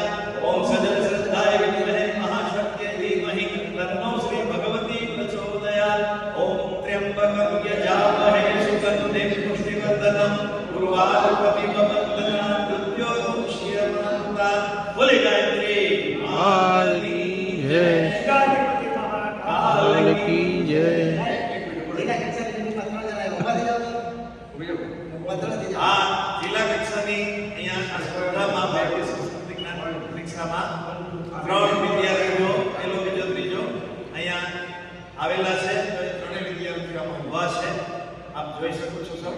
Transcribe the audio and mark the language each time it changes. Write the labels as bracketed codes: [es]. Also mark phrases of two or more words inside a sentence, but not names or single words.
[sa] ઓમ સજલ શ્રદ્ધાય વિદ્મહે મહાશક્ત્यै ધીમહિ તન્નો શ્રી ભગવતી પ્રચોદયાत्. ઓમ ત્ર્યંબકં યજામહે સુગંધિં પુષ્ટિવર્ધનં ઉર્વારુકમિવ બંધનાन् મૃત્યોર્मुक्षीयमामृतात्. [gu] બોલે ગાયત્રી [hi] काल की जय, काल की जय. [gu] આ જિલ્લા કક્ષાની અહીંયા આ સ્પર્ધામાં ભારતીય સંસ્કૃતિ જ્ઞાન પરીક્ષામાં 3 વિદ્યાર્થીઓ પહેલો બીજો ત્રીજો અહીંયા આવેલા છે. તો એ ત્રણેય વિદ્યાર્થીઓ આમાં ઊભા છે, આપ જોઈ શકો છો સર.